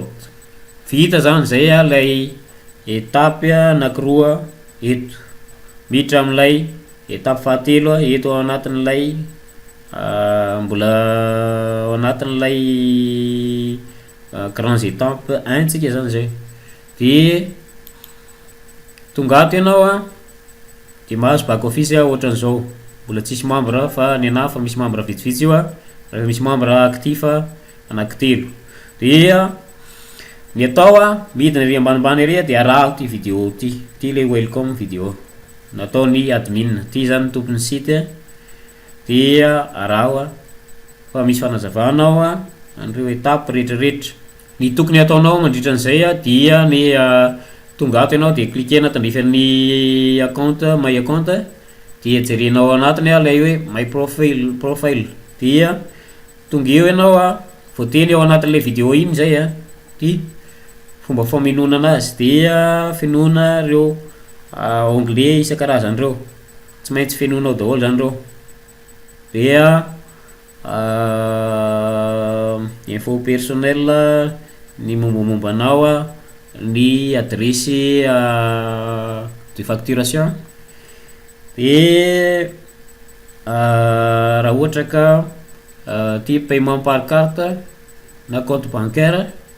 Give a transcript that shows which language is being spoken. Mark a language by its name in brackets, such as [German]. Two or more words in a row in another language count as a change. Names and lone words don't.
[Malagasy] Vita zany zay lay étape anankiroa eto, miditra amin'ilay étape fahatelo eto ao anatin'ilay mbola ao anatin'ilay [French] grands étapes [Malagasy] 1 tsika zany zay. Dia tonga ato ianao a de mahazo [English] back office [Malagasy] ohatran'izao, mbola tsisy membre fa ny anahy fa misy membre vitsivitsy io a, rehefa misy [French] membre actif [Malagasy] anankitelo. Dia ny atao a midina ary ambanimbany ary de araho ty vidéo ty le [English] welcome vidéo [Malagasy] nataony admin, ty zany tompon'ny site dia araho fa misy fanazavanao an'ireo étape rehetrarehetra. Ny tokony ataonao mandritra an'izay dia ny tonga ato ianao de cliquena tandrifan'ny account [English] my account [Malagasy] dia jerenao anatiny lay hoe [English] my profile [Malagasy] dia tonga eo ianao voateny ao anatin'le vidéo iny zay ty fomba faminona anazy dia fenona reo onglet isan-karazany reo, tsy maintsy fenonao daholo zany reo. Dia [French] info personnel, [Malagasy] ny mombamombanao ny [French] adresse de facturation, [Malagasy] de raha ohatra ka ty [French] paiement par carte [Malagasy] na [French] compte bancaire